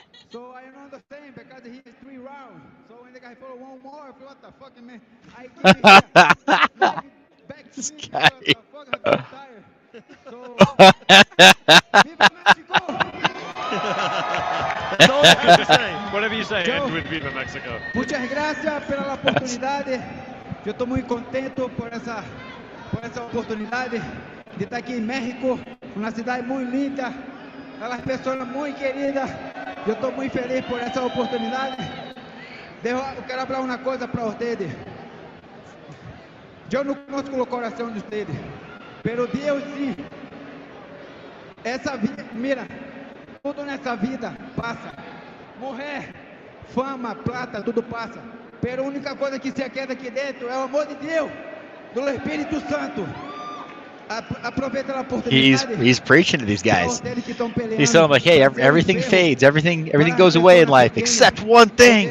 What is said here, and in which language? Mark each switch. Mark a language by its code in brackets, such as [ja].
[en] So I don't understand because he is 3 rounds. So when the guy followed one more, I feel what the fuck, man. I give it here. Back to me because the fuck I feel tired. So, [es] Viva Mexico! [en] That's all I have to say. Whatever you say, end with [es] Viva Mexico. Muchas gracias [pt] pela oportunidade. Eu estou muito contento por essa oportunidade de estar aqui em México, uma cidade muito linda, aquelas pessoas muito queridas. Eu estou muito feliz por essa oportunidade. Eu quero falar uma coisa para vocês. Eu não conozco o coração de vocês, [es] pero [pt] Deus sim. Essa vida, mira, tudo nessa vida passa. Morrer, fama, plata, tudo passa. Pero a única coisa que [es] se queda [pt] aqui dentro é o amor de Deus, do Espírito Santo. Aproveita a oportunidade. [en] He's preaching to these guys. He's telling them, like, hey, everything fades, everything goes away in life except one thing.